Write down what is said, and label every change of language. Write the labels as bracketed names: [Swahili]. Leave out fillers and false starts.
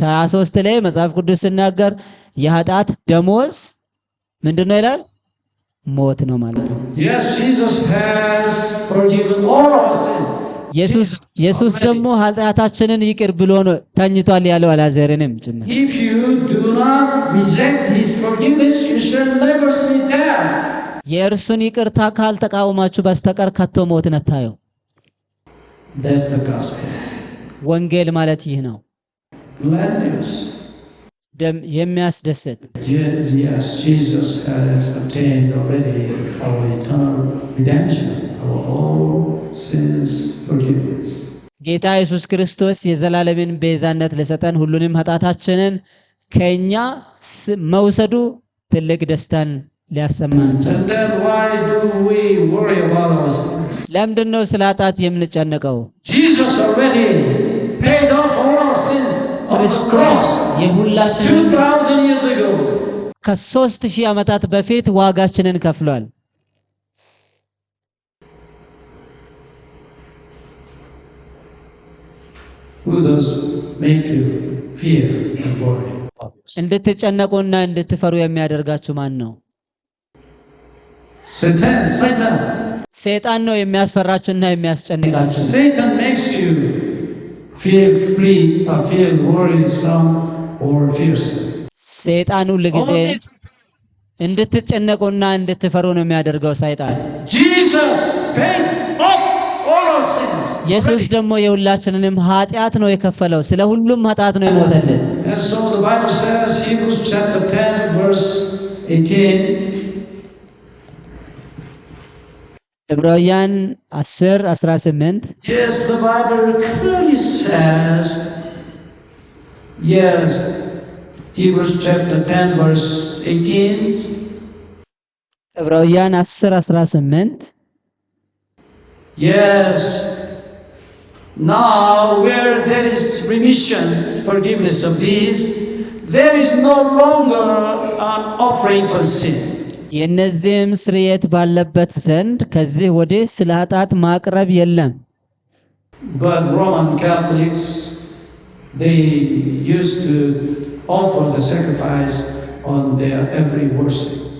[Amharic] 6:23 ላይ መጽሐፍ ቅዱስ ሲናገር የኃጢአት ደሞዝ ምንድነው ይላል? ሞት ነው ማለት ነው። [English] Yes, Jesus has forgiven all our sin. [Amharic] ኢየሱስ ደግሞ ኃጢአታችንን ይቅር ብሎ ነው ተኝቷል ያለው አልዓዛርንም ጭምር። [English] If you do not reject his forgiveness, you shall never see death. [Amharic] የእርሱን ይቅርታ ካልተቃወማችሁ በስተቀር ከቶ ሞትን አታዩ። [English] That's the gospel. [Amharic] ወንጌል ማለት ይህ ነው። [English] Glad news. [Amharic] የሚያስደስት [English] Yes, Jesus has obtained already our eternal redemption, our all sins forgiveness. [Amharic] ጌታ ኢየሱስ ክርስቶስ የዘላለምን ቤዛነት ለሰጠን ሁሉንም ኃጢአታችንን ከኛ መውሰዱ ትልቅ ደስታን ሊያሰማን። [English] And then why do we worry about our sins? [Amharic] ለምንድነው ስለ ኃጢአት የምንጨነቀው? [English] Jesus already paid off all our sins on the cross [Amharic] የሁላችንን [English] 2000 years ago. [Amharic] ከ3000 ዓመታት በፊት ዋጋችንን ከፍሏል። [English] Who does make you fear and worry? [Amharic] እንድትጨነቁና እንድትፈሩ የሚያደርጋችሁ ማን ነው? [English] Satan. [Amharic] ሰይጣን ነው የሚያስፈራችሁና የሚያስጨንቃችሁ። [English] Satan makes you feel free, feel worrisome or fearsome. [Amharic] ሰይጣን ሁሉ ጊዜ እንድትጨነቁና እንድትፈሩ ነው የሚያደርገው ሰይጣን። [English] Jesus paid off all our sins. [Amharic] ኢየሱስ ደግሞ የሁላችንንም ኃጢአት ነው የከፈለው። ስለ ሁሉም ኃጢአት ነው የሞተልን። [English] And so the Bible says, Hebrews chapter 10 verse 18. [Amharic] ዕብራውያን 10:18 [English] Yes, the Bible clearly says, yes, Hebrews chapter 10 verse 18. [Amharic] ዕብራውያን 10:18 [English] Yes, now where there is remission, forgiveness of these, there is no longer an offering for sin. [Amharic] የእነዚህም ስርየት ባለበት ዘንድ ከዚህ ወዲህ ስለ ኃጢአት ማቅረብ የለም። [English] But Roman Catholics, they used to offer the sacrifice on their every worship.